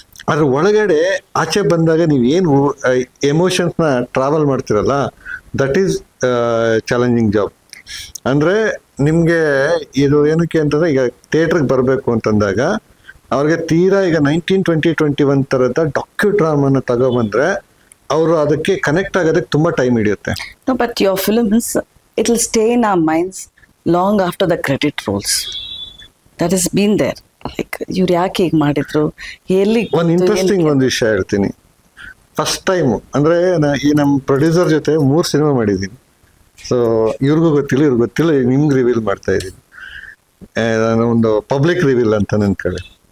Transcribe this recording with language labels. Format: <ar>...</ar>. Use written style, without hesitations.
<kn>ಅದ್ರ ಒಳಗಡೆ ಆಚೆ ಬಂದಾಗ ನೀವೇನು ಎಮೋಷನ್ಸ್ನ ಟ್ರಾವೆಲ್ ಮಾಡ್ತಿರಲ್ಲ,</kn> <en>That is challenging job.</en> <kn>ಅಂದ್ರೆ ನಿಮ್ಗೆ ಇದು ಏನಕ್ಕೆ ಅಂತಂದ್ರೆ, ಈಗ ಥಿಯೇಟ್ರಿಗೆ ಬರಬೇಕು ಅಂತಂದಾಗ ಅವ್ರಿಗೆ ತೀರಾ ಈಗ 1920-21 ತರದ ಡಾಕ್ಯುಡ್ರಾಮನ್ನ ತಗೊಬಂದ್ರೆ ಅವರು ಅದಕ್ಕೆ ಕನೆಕ್ಟ್ ಆಗೋದಕ್ಕೆ ತುಂಬಾ ಟೈಮ್ ಹಿಡಿಯುತ್ತೆ.</kn> <en>No, but your films, it will stay in our minds long after the credit rolls. That has been there.</en> <kn>Like ಇವ್ರು ಯಾಕೆ ಹೀಗೆ ಮಾಡಿದ್ರು, ಎಲ್ಲಿ. ಒಂದು ಇಂಟ್ರೆಸ್ಟಿಂಗ್ ಒಂದು ವಿಷಯ ಹೇಳ್ತೀನಿ. ಫಸ್ಟ್ ಟೈಮ್ ಅಂದ್ರೆ ಈ ನಮ್ಮ ಪ್ರೊಡ್ಯೂಸರ್ ಜೊತೆ 3 ಸಿನಿಮಾ ಮಾಡಿದ್ದೀನಿ. ಸೊ ಇವ್ರಿಗೂ ಗೊತ್ತಿಲ್ಲ, ಇವ್ರಿಗೆ ಗೊತ್ತಿಲ್ಲ, ನಿಮ್ಗೆ ರಿವೀಲ್ ಮಾಡ್ತಾ ಇದ್ದೀನಿ. ಒಂದು ಪಬ್ಲಿಕ್ ರಿವೀಲ್ ಅಂತ ಅನ್ಕೊಳ್ಳಿ.</kn>